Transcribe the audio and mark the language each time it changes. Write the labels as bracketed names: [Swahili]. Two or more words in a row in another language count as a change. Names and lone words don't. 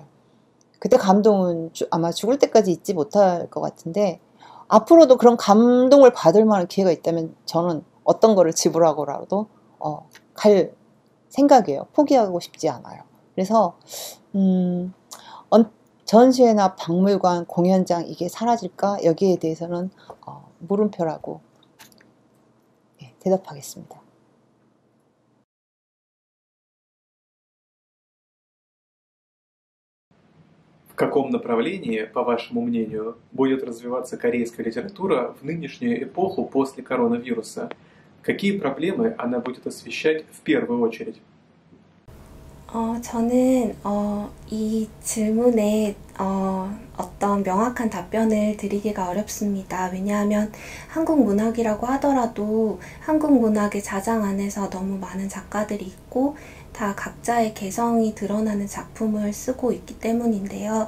[Korean] 그때 감동은 아마 죽을 때까지 잊지 못할 것 같은데, 앞으로도 그런 감동을 받을 만한 기회가 있다면 저는 어떤 거를 지불하고라도 갈 생각이에요. 포기하고 싶지 않아요. 그래서 전시회나 박물관, 공연장 이게 사라질까? 여기에 대해서는 물음표라고 대답하겠습니다. [Russian] В каком направлении, по вашему мнению, будет развиваться корейская литература в нынешнюю эпоху после коронавируса? Какие проблемы она будет освещать в первую очередь? [Korean] 저는 이 질문에 어떤 명확한 답변을 드리기가 어렵습니다. 왜냐하면 한국 문학이라고 하더라도 한국 문학의 자장 안에서 너무 많은 작가들이 있고 다 각자의 개성이 드러나는 작품을 쓰고 있기 때문인데요.